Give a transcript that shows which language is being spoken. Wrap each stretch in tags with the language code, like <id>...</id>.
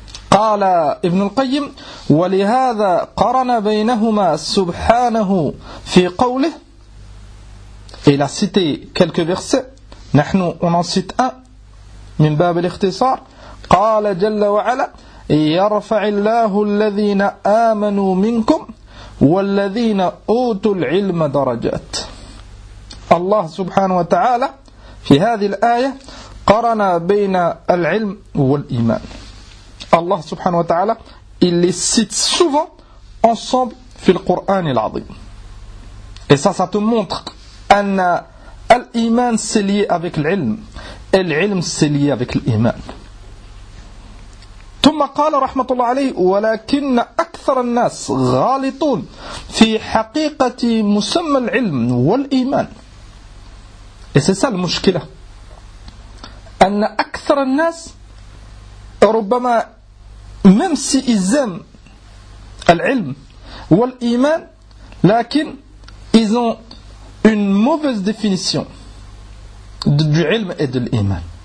<ar>قال ابن القيم ولهذا قرن بينهما سبحانه في قوله</ar> <fr>Il a cité quelques versets</fr> <ar>نحن</ar> <fr>on en cite un</fr> <ar>من باب الاختصار قال جل وعلا يرفع الله الذين آمنوا منكم والذين أوتوا العلم درجات الله سبحانه وتعالى في هذه الآية قرن بين العلم والإيمان الله سبحانه وتعالى</ar> <fr>il les cite souvent ensemble</fr> <ar>fil Qur'an il adhim.</ar> <fr>Et ça te montre</fr> <ar>anna al-iman</ar> <fr>c'est lié avec l'ilm et l'ilm c'est lié avec l'iman.</fr> <ar>ثم قال رحمة الله عليه ولكن أكثر الناس غالطون في حقيقة مسمى العلم والإيمان.</ar> <fr>Et c'est ça la مشكلة.</fr> <ar>أن أكثر الناس ربما</ar> <fr>même si ils aiment</fr> <ar>العلم والإيمان لكن</ar> <fr>ils ont une mauvaise définition du علم et de l'إيمان.</fr>